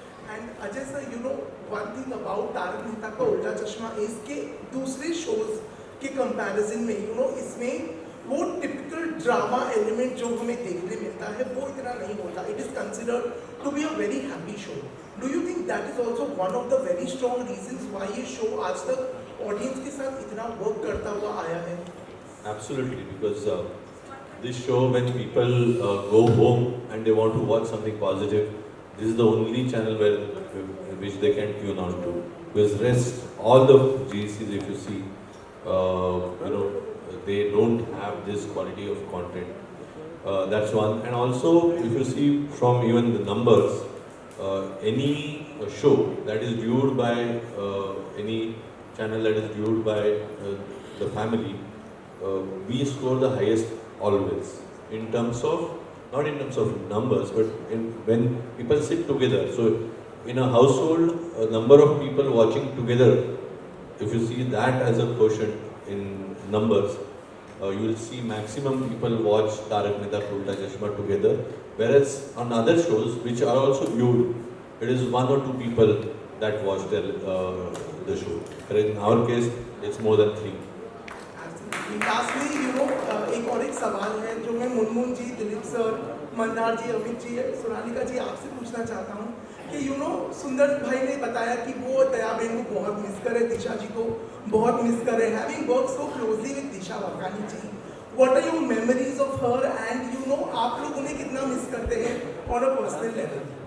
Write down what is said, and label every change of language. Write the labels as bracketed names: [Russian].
[Hindi] And Ajay sir, [English] you know one thing about [Hindi] Tarak Mehta का उल्टा चश्मा इज के दूसरे शोज के कंपैरिजन में यू नो इसमें वो [English] typical drama element [Hindi] जो हमें देखने मिलता है वो इतना नहीं होता। [English] It is considered to be a very happy show. Do you think that is also one of the very strong reasons why [Hindi] ये शो आज तक ऑडियंस के साथ इतना वर्क करता हुआ आया है? [English] Absolutely, because this show, when people go home and they want to watch something positive, this is the only channel which they can tune on to. Because rest, all the GCs, if you see, you know, they don't have this quality of content. That's one. And also, if you see from even the numbers, any show that is viewed by any channel that is viewed by the family, we score the highest always in terms of, not in terms of numbers, but when people sit together. So in a household, a number of people watching together, if you see that as a quotient in numbers, you will see maximum people watch Tarak Mehta Ka Ulta Chashma together, whereas on other shows which are also viewed, it is 1 or 2 people that watch the show. But in our case, it's more than 3. Lastly you know [Hindi] एक और एक सवाल है जो मैं मुनमुन जी, Dilip sir, Mandar जी, अमित जी, सोनालिका जी आपसे पूछना चाहता हूँ कि यू नो सुंदर भाई ने बताया कि वो दया बेन को बहुत मिस करे, दिशा जी को बहुत मिस करे, [English] having work so closely with Disha Vakani ji, what are your memories of her and [Hindi] you know आप लोग उन्हें कितना मिस करते हैं [English] On a personal level?